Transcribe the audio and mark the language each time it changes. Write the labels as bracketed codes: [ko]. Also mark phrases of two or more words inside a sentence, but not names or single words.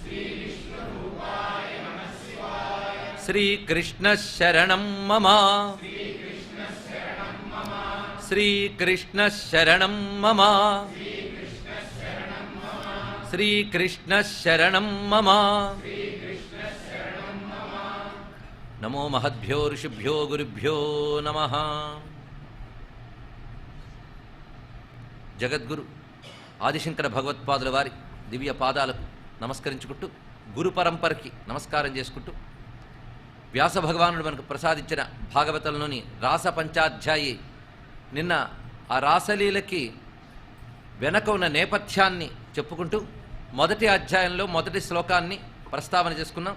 [sa] श्री कृष्ण शरणं मम श्री कृष्ण शरणं मम श्री कृष्ण शरणं मम। नमो महद्भ्यो ऋषिभ्यो गुरुभ्यो नमः। [te] जगद्गुरु ఆదిశంకర భగవత్పాదుల వారి దివ్య పాదాలకు నమస్కరించుకుంటూ గురు పరంపరకి నమస్కారం చేసుకుంటూ వ్యాస భగవానుడు మనకు ప్రసాదించిన భాగవతంలోని రాస పంచాధ్యాయి నిన్న ఆ రాసలీలకి వెనక ఉన్న నేపథ్యాన్ని చెప్పుకుంటూ మొదటి అధ్యాయంలో మొదటి శ్లోకాన్ని ప్రస్తావన చేసుకున్నాం.